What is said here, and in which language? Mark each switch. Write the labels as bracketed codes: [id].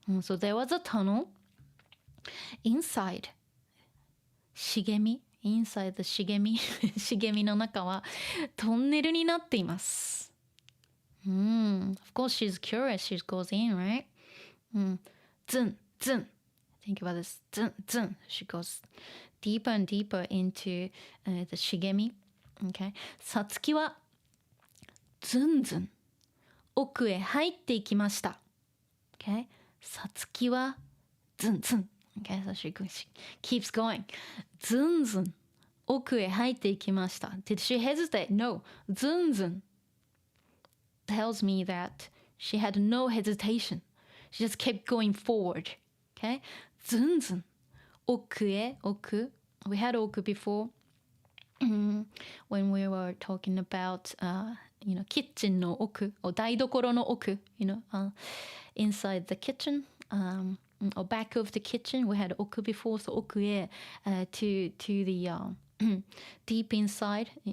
[en] So there was a tunnel inside. [ja] 茂み [en] inside the [ja] 茂み茂みの中はトンネルになっています。 [en] Of course she's curious. She goes in, right? ズンズン Think about this. ズンズン She goes deeper and deeper into the 茂み Okay? [ja] さつきはズンズン奥へ入っていきました。 [en] Okay? [ja] さつきはズンズン Okay? [en] So she keeps going. [ja] ズンズン奥へ入っていきました。 [en] Did she hesitate? No. ズンズン tells me that she had no hesitation. She just kept going forward. Okay? [ja] ズンズン奥へ奥 [en] We had 奥 before when we were talking about [ja] キッチンの奥 [en] or [ja] 台所の奥 [en] inside the kitchen or back of the kitchen we had 奥 before so [ja] 奥へ [en] to the deep inside